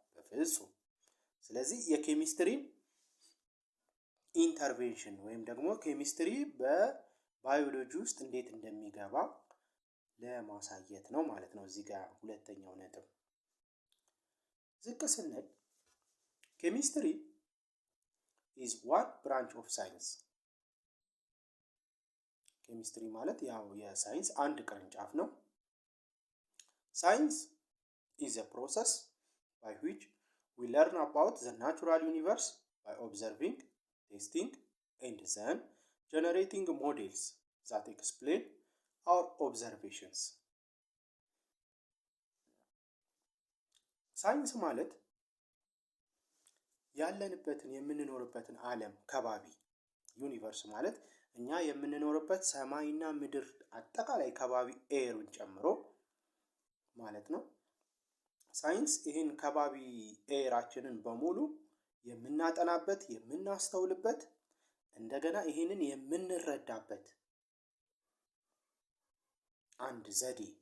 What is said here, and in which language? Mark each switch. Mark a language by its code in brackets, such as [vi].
[am] በፍጹም። ስለዚህ የኬሚስትሪን ኢንተርቬንሽን ወይም ደግሞ ኬሚስትሪ በባዮሎጂ ውስጥ እንዴት እንደሚገባ ለማሳየት ነው ማለት ነው። እዚህ ጋር ሁለተኛው ነጥብ ዝቅ ስንል ኬሚስትሪ [en] is one branch of science. [am] ኬሚስትሪ ማለት ያው የሳይንስ አንድ ቅርንጫፍ ነው። [en] ሳይንስ is a process by which we learn about the natural universe by observing, testing and then generating models that explain our observations. [am] ሳይንስ ማለት ያለንበትን የምንኖርበትን ዓለም ከባቢ ዩኒቨርስ ማለት እኛ የምንኖርበት ሰማይና ምድር አጠቃላይ ከባቢ ኤሩን ጨምሮ ማለት ነው። ሳይንስ ይህን ከባቢ ኤራችንን በሙሉ የምናጠናበት፣ የምናስተውልበት፣ እንደገና ይህንን የምንረዳበት አንድ ዘዴ